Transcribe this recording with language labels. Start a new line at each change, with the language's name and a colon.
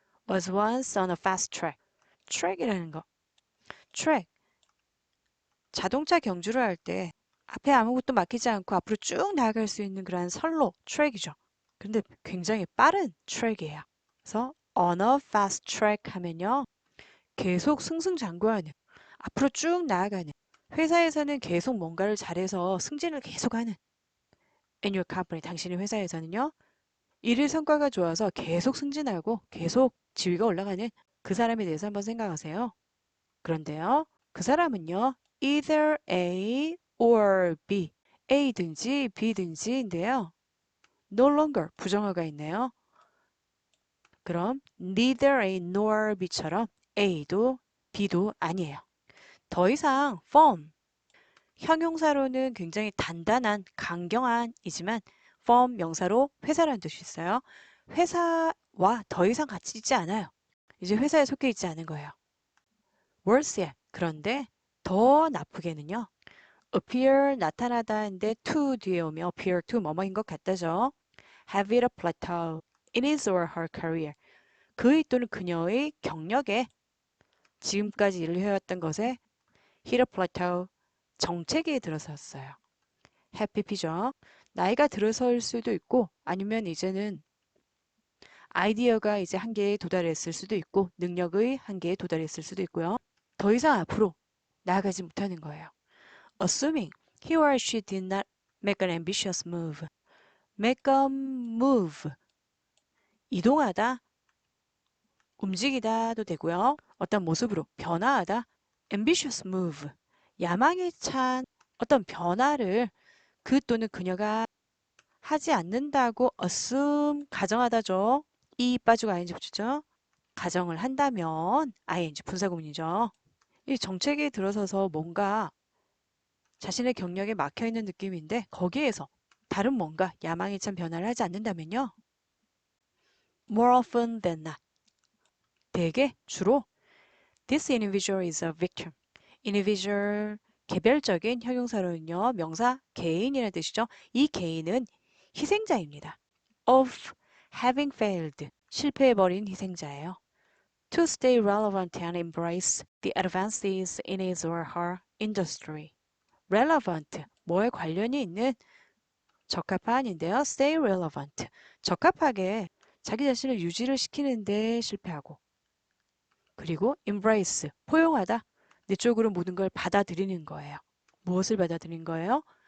English: was once on a fast track. track이라는 거. track.
Korean: 자동차 경주를 할 때 앞에 아무것도 막히지 않고 앞으로 쭉 나아갈 수 있는 그런 선로, 트랙이죠. 근데 굉장히 빠른 트랙이에요. 그래서
English: on a fast track
Korean: 하면요. 계속 승승장구하는, 앞으로 쭉 나아가는, 회사에서는 계속 뭔가를 잘해서 승진을 계속하는
English: in your company,
Korean: 당신의 회사에서는요. 일의 성과가 좋아서 계속 승진하고 계속 지위가 올라가는 그 사람에 대해서 한번 생각하세요. 그런데요. 그 사람은요.
English: either A or B.
Korean: A든지 B든지인데요. no longer 부정어가 있네요. 그럼
English: neither A nor B처럼
Korean: A도 B도 아니에요. 더 이상 firm, 형용사로는 굉장히 단단한, 강경한이지만 firm 명사로 회사라는 뜻이 있어요. 회사와 더 이상 같이 있지 않아요. 이제 회사에 속해 있지 않은 거예요. worse, 그런데 더 나쁘게는요. appear 나타나다인데 to 뒤에 오면
English: appear to
Korean: 뭐뭐인 것 같다죠.
English: have hit a plateau in his or her career.
Korean: 그의 또는 그녀의 경력에 지금까지 일을 해왔던 것에
English: hit a plateau
Korean: 정체기에 들어섰어요. 해피피죠. 나이가 들어설 수도 있고 아니면 이제는 아이디어가 이제 한계에 도달했을 수도 있고 능력의 한계에 도달했을 수도 있고요. 더 이상 앞으로 나아가지 못하는 거예요.
English: Assuming he or she did not make an ambitious move. make a move.
Korean: 이동하다, 움직이다도 되고요. 어떤 모습으로 변화하다.
English: ambitious move.
Korean: 야망에 찬 어떤 변화를 그 또는 그녀가 하지 않는다고 assume 가정하다죠. 이 빠지고 ing 붙이죠. 가정을 한다면 ing 분사구문이죠. 이 정책에 들어서서 뭔가 자신의 경력에 막혀있는 느낌인데 거기에서 다른 뭔가 야망에 찬 변화를 하지 않는다면요.
English: more often than not.
Korean: 대개 주로
English: this individual is a victim.
Korean: individual 개별적인 형용사로는요. 명사 개인이라는 뜻이죠. 이 개인은 희생자입니다.
English: of having failed.
Korean: 실패해버린 희생자예요.
English: to stay relevant and embrace the advances in his or her industry. relevant.
Korean: 뭐에 관련이 있는 적합한인데요.
English: stay relevant.
Korean: 적합하게 자기 자신을 유지를 시키는데 실패하고 그리고 embrace. 포용하다. 내 쪽으로 모든 걸 받아들이는 거예요. 무엇을 받아들이는 거예요?